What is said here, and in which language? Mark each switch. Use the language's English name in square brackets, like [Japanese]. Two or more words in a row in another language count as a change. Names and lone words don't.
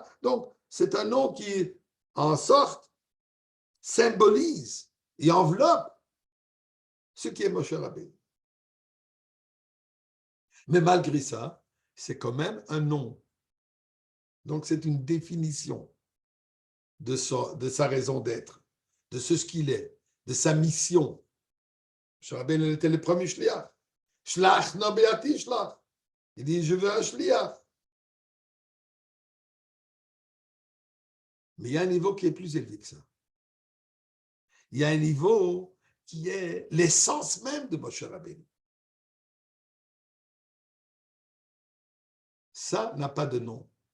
[French] Donc, c'est un nom qui, en sorte, symbolise et enveloppe ce qui est Moshe Rabbeinu. Mais malgré ça, c'est quand même un nom. Donc, c'est une définition de sa raison d'être, de ce qu'il est, de sa mission. Moshe Rabbeinu était le premier shliach. [Hebrew] שלח נא ביד תשלח. [French] Il dit, je veux un shliach. Mais il y a un niveau qui est plus élevé que ça. Il y a un niveau qui est l'essence même de Moshe Rabbeinu. Ça n'a pas de nom.